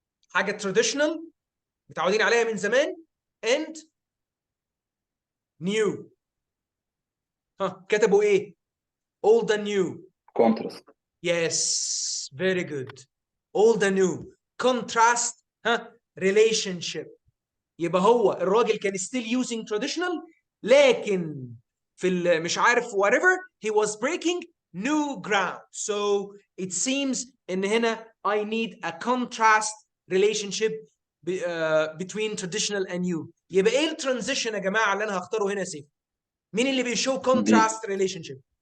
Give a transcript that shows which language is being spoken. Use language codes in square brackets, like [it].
[ar] حاجه traditional متعودين عليها من زمان and new. ها كتبوا ايه؟ [en] old and new. contrast. Yes, very good. Old and new. Contrast ها relationship. [ar] يبقى هو الراجل كان [en] still using traditional [ar] لكن في مش عارف [en] whatever he was breaking new ground. So it seems [ar] ان هنا [en] I need a contrast relationship between traditional and new. [ar] يبقى ايه الترانزيشن يا جماعه اللي انا هختاره هنا يا سيف؟ مين اللي بيشو [en] contrast relationship؟